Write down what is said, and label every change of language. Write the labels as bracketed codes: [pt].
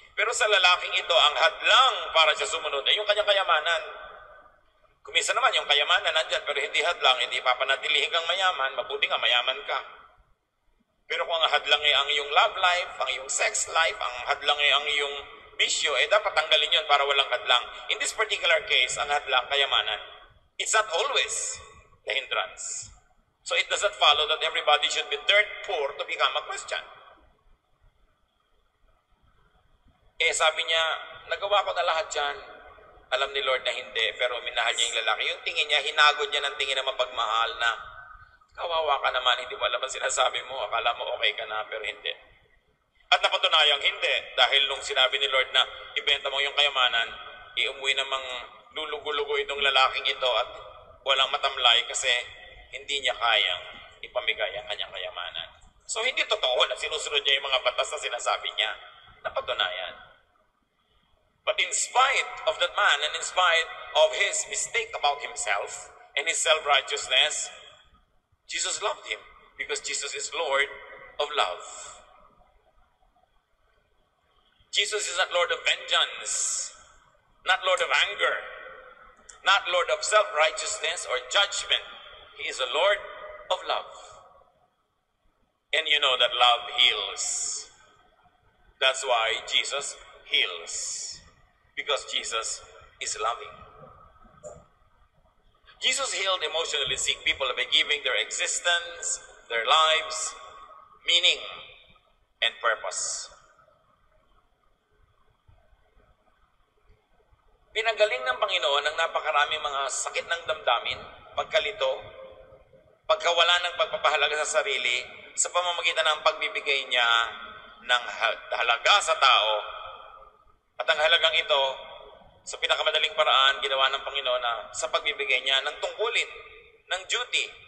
[tl] Pero sa lalaking ito, ang hadlang para siya sumunod ay yung kanyang kayamanan. Kumisa naman yung kayamanan nandyan, pero hindi hadlang, hindi papanatilihin kang mayaman, mabuti nga mayaman ka. Pero kung ang hadlang ay ang iyong love life, ang iyong sex life, ang hadlang ay ang iyong bisyo, dapat tanggalin yun para walang hadlang. [en] In this particular case, [tl] ang hadlang, kayamanan. [en] It's not always the hindrance. So it doesn't follow that everybody should be dirt poor to become a Christian. [tl] Sabi niya, nagawa ko na lahat yan. Alam ni Lord na hindi, pero minahal niya yung lalaki. Yung tingin niya, hinagod niya ng tingin na mapagmahal na, kawawa ka naman, hindi mo alam ang sinasabi mo, akala mo okay ka na, pero hindi. At napatunayang hindi, dahil nung sinabi ni Lord na, ibenta mo yung kayamanan, iumuwi namang lulugo-lugo itong lalaking ito at walang matamlay kasi hindi niya kayang ipamigay ang kanyang kayamanan. So hindi totoo na sinusunod niya yung mga batas na sinasabi niya. Napatunayan. [en] But in spite of that man and in spite of his mistake about himself and his self-righteousness, Jesus loved him because Jesus is Lord of love. Jesus is not Lord of vengeance, not Lord of anger, not Lord of self-righteousness or judgment. He is a Lord of love. And you know that love heals. That's why Jesus heals. Because Jesus is loving. Jesus healed emotionally sick people by giving their existence, their lives, meaning, and purpose. [tl] Pinagaling ng Panginoon ang napakaraming mga sakit ng damdamin, pagkalito, pagkawala ng pagpapahalaga sa sarili sa pamamagitan ng pagbibigay niya ng halaga sa tao. At ang halagang ito, sa pinakamadaling paraan, ginawa ng Panginoon na sa pagbibigay niya ng tungkulin, ng duty.